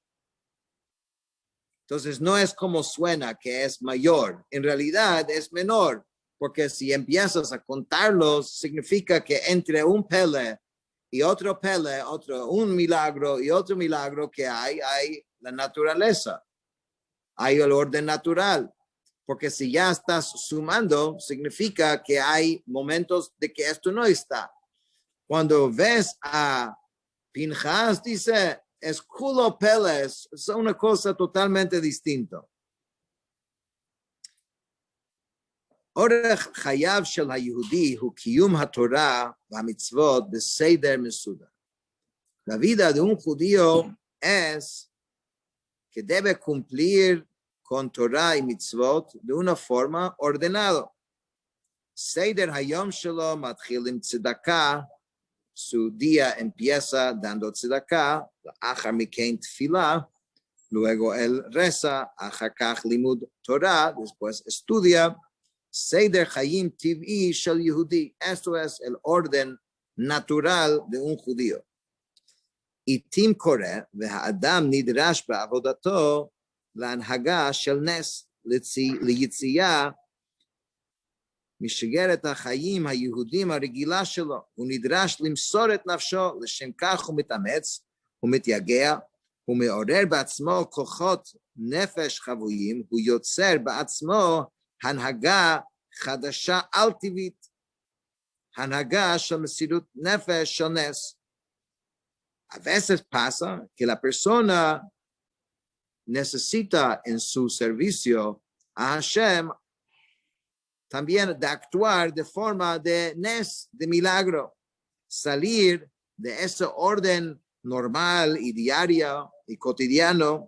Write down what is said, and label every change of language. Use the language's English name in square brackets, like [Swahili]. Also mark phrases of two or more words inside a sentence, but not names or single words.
[Spanish] Entonces no es como suena que es mayor, en realidad es menor, porque si empiezas a contarlos, significa que entre un Pele y otro Pele, un milagro y otro milagro que hay la naturaleza, hay el orden natural, porque si ya estás sumando, significa que hay momentos de que esto no está. Cuando ves a Pinchas, dice, es [Hebrew] כולו פלא, [Spanish] es una cosa totalmente distinta. [Hebrew] אורך חייו של היהודי הוא קיום התורה והמצוות בסדר מסודר. [Spanish] La vida de un judío es que debe cumplir con Torah y mitzvot de una forma ordenada. [Hebrew] סדר היום שלו מתחיל עם צדקה, [Spanish] su día empieza dando tzedakah, [Hebrew] אחר מכן תפילה, [Spanish] luego él reza, [Hebrew] אחר כך לימוד תורה, [Spanish] después estudia. [Hebrew] סדר חיים טבעי של יהודי, [Spanish] esto es el orden natural de un judío. [Hebrew] עתים קורה, והאדם נדרש בעבודתו להנהגה של נס, ליציאה משגרת החיים היהודים הרגילה שלו. הוא נדרש למסור את נפשו, לשם כך הוא מתאמץ, הוא מתייגע, הוא מעורר בעצמו כוחות נפש חבויים, הוא יוצר בעצמו הנהגה חדשה על טבעית. הנהגה של מסירות נפש של נס. [Spanish] A veces pasa que la persona necesita en su servicio a Hashem también de actuar de forma de nes, de milagro, salir de ese orden normal y diario y cotidiano.